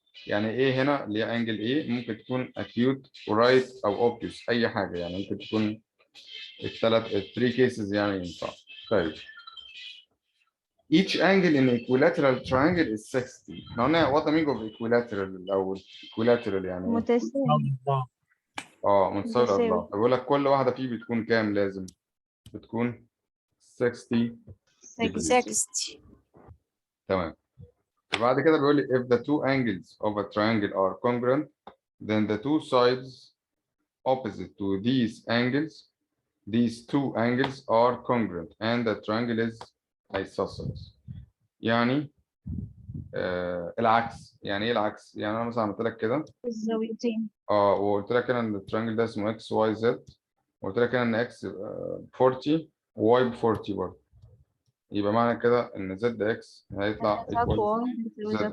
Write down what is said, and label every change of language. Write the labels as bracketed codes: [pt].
[ar] يعني ايه هنا اللي هي انجل ايه؟ ممكن تكون acute ورايت او obtuse اي حاجه، يعني ممكن تكون الثري cases يعني ينفع. [en] طيب each angle in equilateral triangle is 60. [ar] احنا قلنا [en] what the meaning of equilateral او equilateral [ar] يعني ايه؟ متساوي. متساوي متساوي. الاضلاع. بقول لك كل واحده فيه بتكون كام؟ لازم بتكون 60 degrees. 60. تمام. [en] وبعد كده بيقول لي if the two angles of a triangle are congruent then the two sides opposite to these two angles are congruent and the triangle is isosceles. [ar] يعني العكس. يعني ايه العكس؟ يعني انا مثلا عملت لك كده الزاويتين. وقلت لك هنا ان التريانجل ده اسمه اكس واي زد، وقلت لك هنا ان اكس 40 وواي ب 40 برضه، يبقى معنى كده ان زد اكس هيطلع ذات [en] equal [ar] واي بتساوي ذات